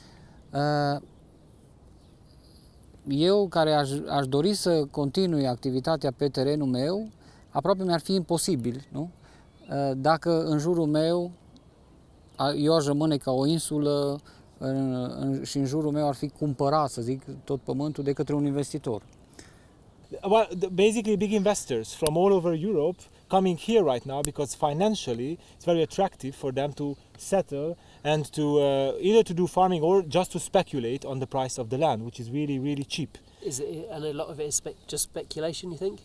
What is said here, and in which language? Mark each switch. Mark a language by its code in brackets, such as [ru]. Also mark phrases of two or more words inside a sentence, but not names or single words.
[ro] Eu, care aș dori să continui activitatea pe terenul meu, aproape mi-ar fi imposibil, nu? Dacă în jurul meu eu aș rămâne ca o insulă și în jurul meu ar fi cumpărat, să zic, tot pământul de către un investitor. [en] Well, basically big investors from all over Europe coming here right now because financially it's very attractive for them to settle and to either to do farming or just to speculate on the price of the land, which is really, really cheap. And a lot of it is just speculation, you think?